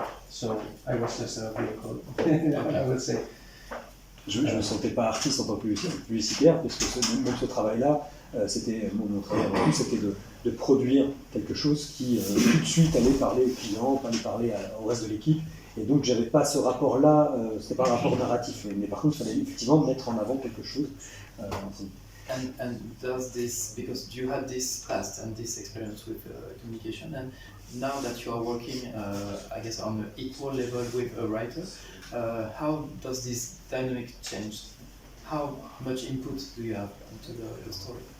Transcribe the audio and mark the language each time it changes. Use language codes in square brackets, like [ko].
[en] So I was just a vehicle, I would say. [fr] Je ne me sentais pas artiste en tant que publicitaire, parce que même ce travail-là, mon travail avant tout, c'était de produire quelque chose qui tout de suite allait parler aux clients, allait parler au reste de l'équipe. Et donc j'avais pas ce rapport-là, c'était pas un rapport narratif, mais par contre il fallait effectivement mettre en avant quelque chose. [en] And does this, because you had this past and this experience with communication, and now that you are working, I guess, on an equal level with a writer, how does this dynamic change? How much input do you have into the story?